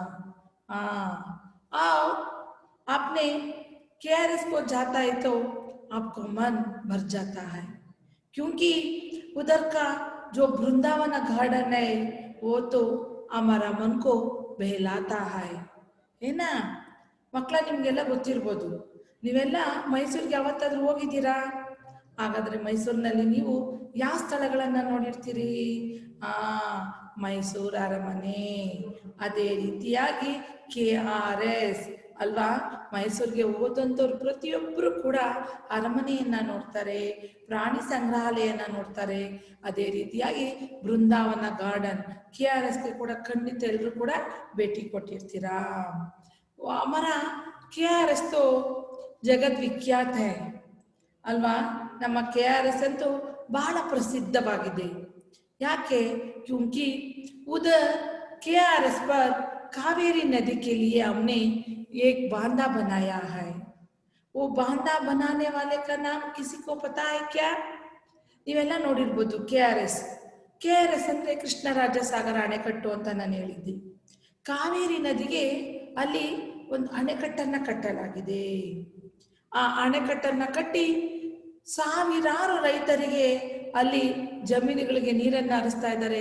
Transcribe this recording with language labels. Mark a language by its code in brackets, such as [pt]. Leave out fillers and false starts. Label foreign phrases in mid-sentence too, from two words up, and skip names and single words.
[hi] हाँ, आओ, आपने KRS को जाता है तो आपको मन भर जाता है, क्योंकि उधर का जो वृंदावन गार्डन है वो तो हमारा मन को बहलाता है ना? [kn] ಮಕ್ಕಳ ನಿಮಗೆಲ್ಲ ಗೊತ್ತಿರ್ಬೋದು. ನೀವೆಲ್ಲ ಮೈಸೂರಿಗೆ ಯಾವತ್ತಾದರೂ ಹೋಗಿದ್ದೀರಾ? ಹಾಗಾದರೆ ಮೈಸೂರಿನಲ್ಲಿ ನೀವು ಯಾವ ಸ್ಥಳಗಳನ್ನು ನೋಡಿರ್ತೀರಿ? ಆ ಮೈಸೂರು ಅರಮನೆ, ಅದೇ ರೀತಿಯಾಗಿ KRS ಅಲ್ವಾ? ಮೈಸೂರಿಗೆ ಹೋದಂಥವ್ರು ಪ್ರತಿಯೊಬ್ಬರು ಕೂಡ ಅರಮನೆಯನ್ನು ನೋಡ್ತಾರೆ, ಪ್ರಾಣಿ ಸಂಗ್ರಹಾಲಯನ ನೋಡ್ತಾರೆ, ಅದೇ ರೀತಿಯಾಗಿ ಬೃಂದಾವನ ಗಾರ್ಡನ್ KRSಗೆ ಕೂಡ ಖಂಡಿತ ಎಲ್ಲರೂ ಕೂಡ ಭೇಟಿ ಕೊಟ್ಟಿರ್ತೀರಾ. [hi] हमारा KRS तो जगत विख्यात है ಅಲ್ವಾ? [kn] ನಮ್ಮ KRS ಅಂತೂ ಬಹಳ ಪ್ರಸಿದ್ಧವಾಗಿದೆ. ಯಾಕೆ? [hi] क्योंकि उधर KRS पर कावेरी नदी के लिए हमने एक बांधा बनाया है। वो बांधा बनाने वाले का नाम किसी को पता है क्या? [kn] ನೀವೆಲ್ಲ ನೋಡಿರ್ಬೋದು KRS ಅಂದರೆ ಕೃಷ್ಣರಾಜ ಸಾಗರ ಅಣೆಕಟ್ಟು ಅಂತ ನಾನು ಹೇಳಿದ್ದೆ. ಕಾವೇರಿ ನದಿಗೆ ಅಲ್ಲಿ ಒಂದು ಅಣೆಕಟ್ಟನ್ನು ಕಟ್ಟಲಾಗಿದೆ. ಆ ಅಣೆಕಟ್ಟನ್ನು ಕಟ್ಟಿ ಸಾವಿರಾರು ರೈತರಿಗೆ ಅಲ್ಲಿ ಜಮೀನುಗಳಿಗೆ ನೀರನ್ನು ಹರಿಸ್ತಾ ಇದ್ದಾರೆ.